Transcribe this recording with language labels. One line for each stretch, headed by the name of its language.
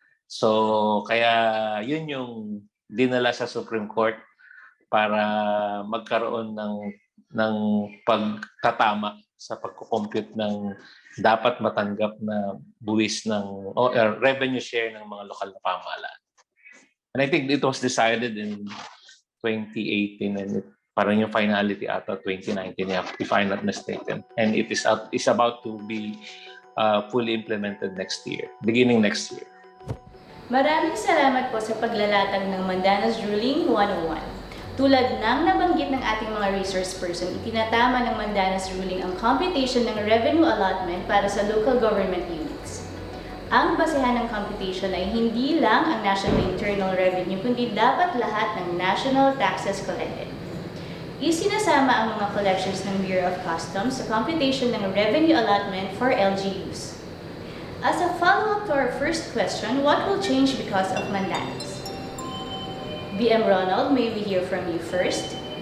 Filipino: So kaya yun yung dinala sa Supreme Court para magkaroon ng pagtatama sa pagko-compute ng dapat matanggap na buwis ng revenue share ng mga lokal na pamahalaan.
English: And I think it was decided in 2018 and
Filipino: parang yung finality ata
English: 2019 if I'm not mistaken. And it is about to be fully implemented next year, beginning next year.
Filipino: Maraming salamat po sa paglalatag ng Mandanas Ruling 101. Tulad ng nabanggit ng ating mga resource person, itinatama ng Mandanas Ruling ang computation ng revenue allotment para sa local government units. Ang basehan ng computation ay hindi lang ang national internal revenue, kundi dapat lahat ng national taxes collected. Isinasama ang mga collections ng Bureau of Customs sa computation ng revenue allotment for LGUs.
English: As a follow-up to our first question, what will change because of Mandanas? BM Ronald, may we hear from you first?